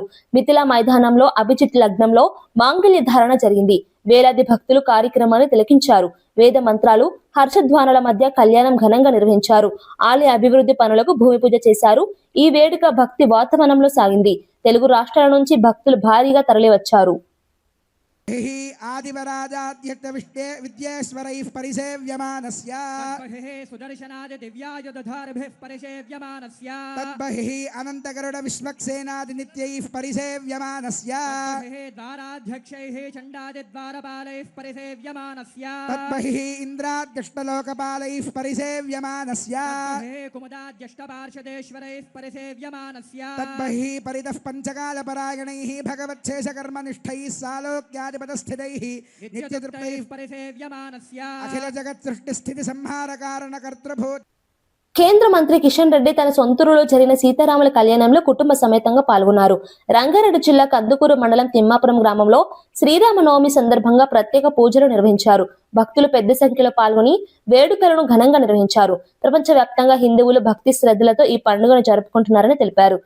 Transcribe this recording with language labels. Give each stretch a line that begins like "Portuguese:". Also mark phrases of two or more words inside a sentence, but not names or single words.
Telugu: మిథిలా మైదానంలో అభిజిత్ లగ్నంలో మాంగళ్య ధారణ జరిగింది. వేలాది భక్తులు కార్యక్రమాన్ని తిలకించారు. వేద మంత్రాలు, హర్షధ్వానాల మధ్య కళ్యాణం ఘనంగా నిర్వహించారు. ఆలయ అభివృద్ధి పనులకు భూమి పూజ చేశారు. ఈ వేడుక భక్తి వాతావరణంలో సాగింది. తెలుగు రాష్ట్రాల నుంచి భక్తులు భారీగా తరలివచ్చారు.
Sanskrit: आदिवराजाद्यक्त विद्येश्वरैः परिसेव्यमानस्य सुदर्शनादि दिव्यायुधधारभिः परिसेव्यमानस्य तद्बहिः अनन्तगरुड विश्वक्सेनादि नित्यैः परिसेव्यमानस्य द्वाराध्यक्षैः चण्डादिद्वारपालैः परिसेव्यमानस्य तद्बहिः इन्द्राद्यष्टलोकपालैः परिसेव्यमानस्य कुमुदाद्यष्टपार्षदेश्वरैः परिसेव्यमानस्य तद्बहिः परितः पञ्चकालपरायणैः भगवच्छेषकर्मनिष्ठैः सालोक्यादि नित्यतृप्तैः परिसेव्यमानस्य अखिल जगत् सृष्टि स्थिति संहार कारण कर्तृभूत.
Telugu: కేంద్ర మంత్రి కిషన్ రెడ్డి తన సొంతూరులో జరిగిన సీతారాముల కళ్యాణంలో కుటుంబ సమేతంగా పాల్గొన్నారు. రంగారెడ్డి జిల్లా కందుకూరు మండలం తిమ్మాపురం గ్రామంలో శ్రీరామనవమి సందర్భంగా ప్రత్యేక పూజలు నిర్వహించారు. భక్తులు పెద్ద సంఖ్యలో పాల్గొని వేడుకలను ఘనంగా నిర్వహించారు. ప్రపంచవ్యాప్తంగా హిందువులు భక్తి శ్రద్ధలతో ఈ పండుగను జరుపుకుంటున్నారని తెలిపారు.